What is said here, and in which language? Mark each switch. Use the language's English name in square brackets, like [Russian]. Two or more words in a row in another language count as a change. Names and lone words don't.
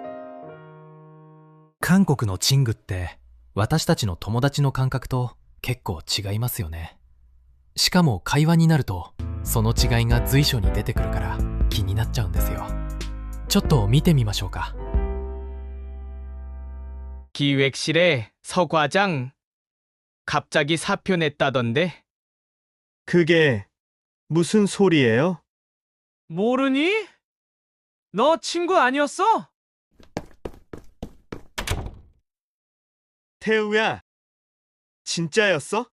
[Japanese] 韓国のチングって私たちの友達の感覚と結構違いますよね。しかも会話になるとその違いが随所に出てくるから気になっちゃうんですよ。ちょっと見てみましょうか。 [Korean] 기획실에 서과장 갑자기 사표 냈다던데. 그게 무슨 소리예요? 모르니? 너 친구 아니었어? 태우야, 진짜였어?